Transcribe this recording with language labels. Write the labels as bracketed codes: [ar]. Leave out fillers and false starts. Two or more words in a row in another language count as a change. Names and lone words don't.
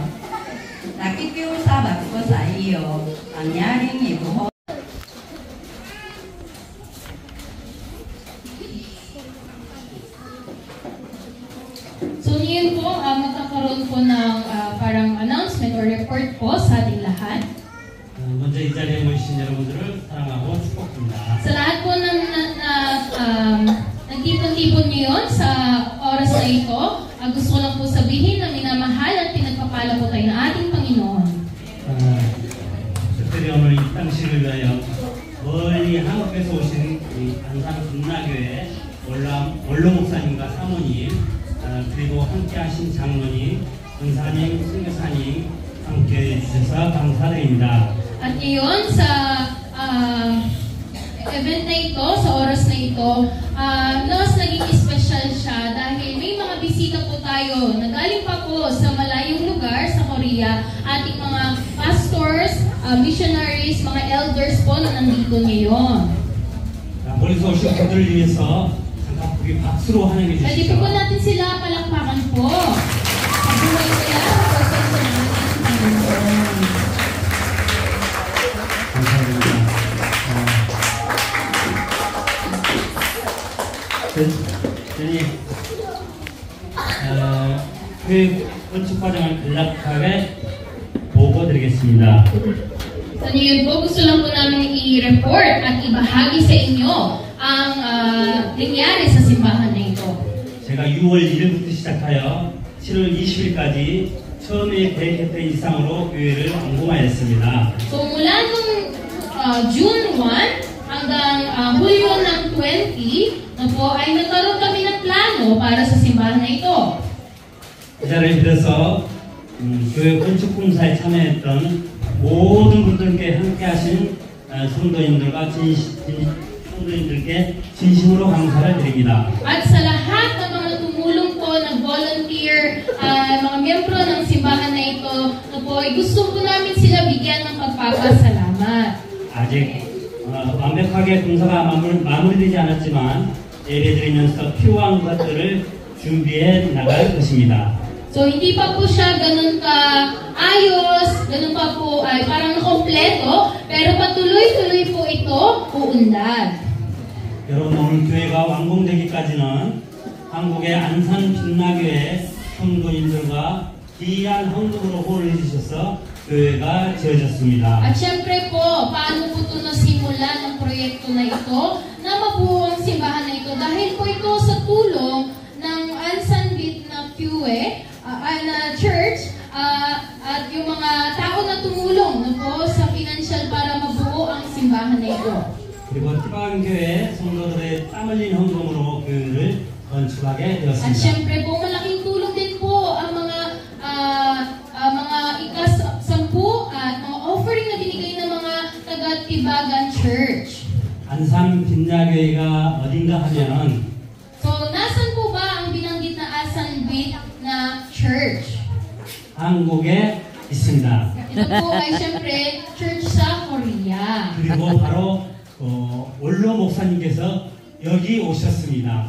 [tl] Nakikiusabat ko sa iyo ang nyaring ibuhos. So ngayon po, magkakaroon po ng parang [en] announcement or report [tl] po sa ating lahat. [ko] 먼저 이 자리에 모이신 여러분들을 사랑하고 축복합니다. [tl] Sa lahat po ng nagtipon-tipon ngayon sa oras na ito, gusto ko lang po sabihin na minamahal at pinagpapala po tayo ng ating Panginoon. [ko] 특별히 오늘 이 당시를 위하여 멀리 한국에서 오신 우리 안산 금나교회 원로 목사님과 사모님 그리고 함께하신 장로님, 은사님, 선교사님 함께해 주셔서 감사드립니다. [tl] At ngayon sa event na ito, sa oras na ito, mas naging special siya dahil may mga bisita po tayo. Nagaling pa po sa malayong lugar sa Korea, ating mga [en] pastors, missionaries, [tl] mga elders po na nandito ngayon. [ko] 멀리서 오신 분들을 위해서 잠깐 우리 박수로 환영해 [tl] Pwede [ko] 주시죠. [tl] po natin sila palakpakan po. Pabuhay nila sa person sa ating Panginoon. [ko] 감사합니다. 저희 교육 건축 과정을 간략하게 보고드리겠습니다. [tl] So ngayon po, gusto lang po namin i-report at ibahagi sa inyo ang nangyari sa simbahan na ito. [ko] 제가 6월 1일부터 시작하여 7월 20일까지 처음에 계획했던 이상으로 교회를 완공하였습니다. [tl] So mula nung June 1 hanggang Hulyo ng 20 na po ay nagkaroon kami ng plano para sa simbahan na ito. [ko] 이 자리를 빌어서 교회 건축 공사에 참여했던 모든 분들께 함께하신 성도님들과 성도님들께 진심으로 감사를 드립니다. [tl] At sa lahat ng mga tumulong po, nag-volunteer, mga miyembro ng simbahan na ito, na po, ay gusto po namin sila bigyan ng pagpapasalamat. [ko] 아직 완벽하게 공사가 마무리되지 않았지만 예배드리면서 필요한 것들을 준비해 나갈 것입니다. [tl] So, hindi pa po siya ganun ka ayos, ganun pa po ay parang nakompleto, pero patuloy-tuloy po ito uunlad. [ko] 여러분 오늘 교회가 완공되기까지는 한국의 안산 빛나교회 성도님들과 귀한 헌금으로 후원을 해주셔서 교회가 지어졌습니다. [tl] At syempre po, paano po ito nasimula ng proyekto na ito na mabuo ang simbahan na ito? Dahil po ito sa tulong ng Ansan Bitna-Pue na church at yung mga tao na tumulong na po sa financial para mabuo ang simbahan na ito. [ko] 그리고 희망교회 성도들의 땀 흘린 헌금으로 교회를 건축하게 [tl] At [ko] 되었습니다. [tl] syempre po, malaking tulong din po ang mga ikas-sampu at mga offering na binigay ng mga taga-Tibagan Church. [ko] 안산 빛나교회가 어딘가 하면 [tl] So, nasan po ba ang binanggit na Asanbit na church? [ko] 한국에 있습니다. [tl] Ito po ay syempre church sa Korea. [ko] 그리고 바로 원로 목사님께서 여기 오셨습니다.